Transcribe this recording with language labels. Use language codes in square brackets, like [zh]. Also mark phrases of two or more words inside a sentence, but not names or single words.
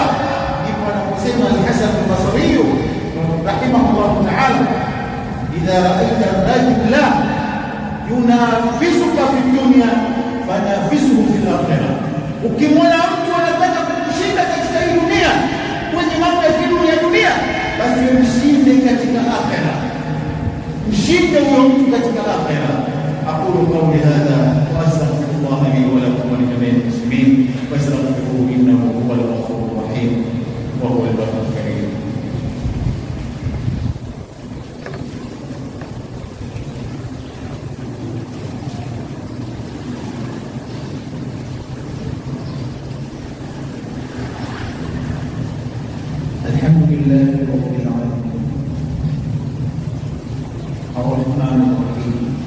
[sw] Ndipo anaposema Al-Hasan al-Basri [ar] رحمه الله تعالى, إذا رأيت الرجل ينافسك في الدنيا فنافسه في الآخرة, [sw] ukimwona mtu anataka kukushinda katika hii dunia kwenye mambo ya dunia, basi mshinde katika akhirah, mshinde huyo mtu katika akhirah. [ar] أقول قولي هذا وأستغفر الله لي ولكم ولجميع المسلمين وأستغفره إنه هو الغفور الرحيم وهو البر الكريم. الحمد لله رب العالمين الرحمن الرحيم,